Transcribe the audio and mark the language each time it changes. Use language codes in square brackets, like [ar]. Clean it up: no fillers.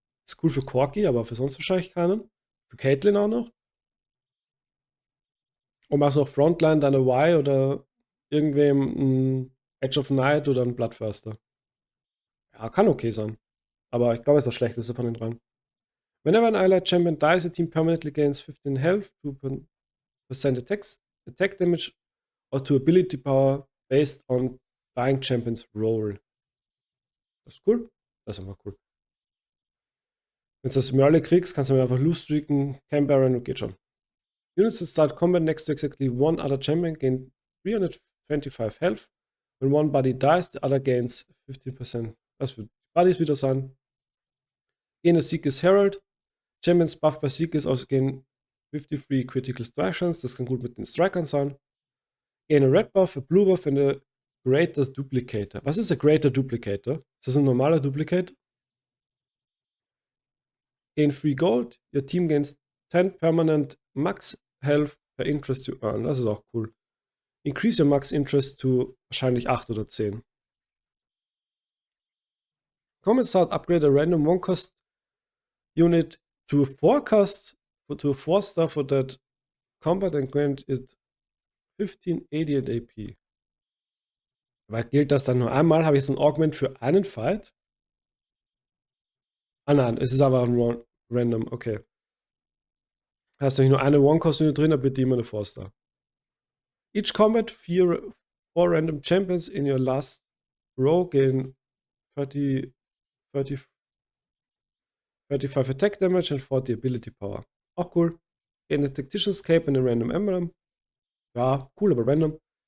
[de] Ist cool für Corki, aber für sonst wahrscheinlich keinen. Für Caitlyn auch noch. Und machst noch Frontline, deine Y oder irgendwem ein Edge of Night oder ein Bloodthirster. Ja, kann okay sein. Aber ich glaube, es ist das schlechteste von den dreien. [en] Whenever an allied champion dies, a team permanently gains 15 health, 2% attack damage, or to ability power based on dying champions roll. [de] Das ist cool. Das ist einfach cool. Wenn du das Merle kriegst, kannst du mir einfach loose streaken, Cam Baron und geht schon. [en] Units that start combat next to exactly one other champion gain 325 health. When one body dies, the other gains 15%. [de] Das wird Buddies wieder sein. [en] Gain a Seeker's Herald. Champions buffed by Seekers also gain 53 Critical Strike Chance. [de] Das kann gut mit den Strikern sein. [en] Gain a Red Buff, a Blue Buff and a Greater Duplicator. [de] Was ist ein Greater Duplicator? Ist das ein normaler Duplicator? [en] Gain 3 Gold. Your team gains 10 permanent max health per interest you earn. [de] Das ist auch cool. [en] Increase your max interest to [de] wahrscheinlich 8 oder 10. [en] Common start upgrade a random 1-cost unit to a 4-cost to a 4-star for that combat and grant it 1580 and AP. [de] Aber gilt das dann nur einmal? Habe ich jetzt ein Augment für einen Fight? Ah nein, es ist aber ein random, okay. Heißt, wenn ich nur eine One-Cost-Unit drin habe, wird die immer eine 4-Star. [en] Each combat, 4 random champions in your last row gain 35 attack damage and 40 ability power. [de] Auch cool. [en] Gain a Tactician's Cape and a random emblem. [de] Ja, cool, aber random.